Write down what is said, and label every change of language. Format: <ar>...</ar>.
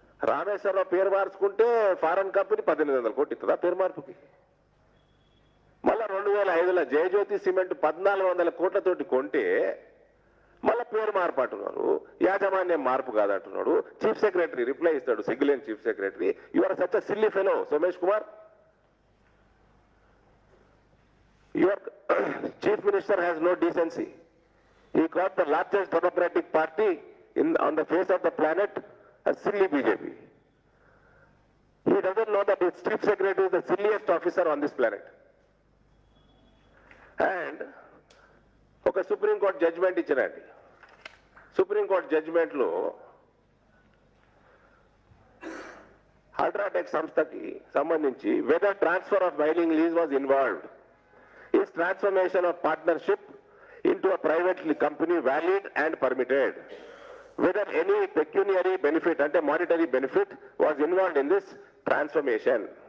<te>రామేశ్వరరావు పేరు మార్చుకుంటే foreign company 1800 కోట్లు ఇస్తుందా పేరు మార్పుకి? మళ్ళా 2005లో జయజ్యోతి సిమెంట్ 1400 కోట్లతోటి కొంటే మళ్ళా పేరు మార్పు అంటున్నారు, యాజమాన్యం మార్పు కాదంటున్నాడు. చీఫ్ సెక్రటరీ రిప్లై ఇస్తాడు, సిగ్గులేని chief secretary.</te> <en>You are such a silly fellow Somesh Kumar. Your chief minister has no decency. He got the largest democratic party on the face of the planet, a silly BJP. He doesn't know that his chief secretary is the silliest officer on this planet. And</en> <te>ఒక supreme court judgement ఇచ్చినండి. Supreme court judgement లో UltraTech సంస్థకి సంబంధించి</te> <en>whether transfer of mining lease was involved, is transformation of partnership into a private company valid and permitted, whether any pecuniary benefit ante monetary benefit was involved in this transformation.</en>